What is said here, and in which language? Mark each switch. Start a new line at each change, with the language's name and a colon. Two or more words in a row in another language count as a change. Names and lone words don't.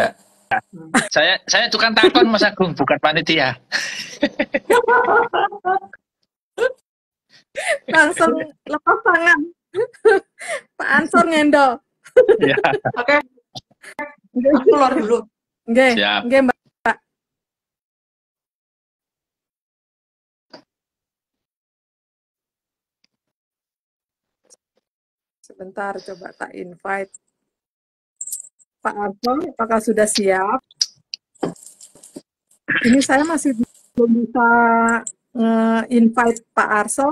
Indonesian: saya tukang takon Mas Agung, bukan panitia. Langsung lepas tangan. Pak Ansor ngendol. Ya, Oke, aku keluar dulu. Nggih, siap. nggih Mbak. Sebentar, coba tak invite. Pak Arso, apakah sudah siap? Ini saya masih belum bisa invite Pak Arso.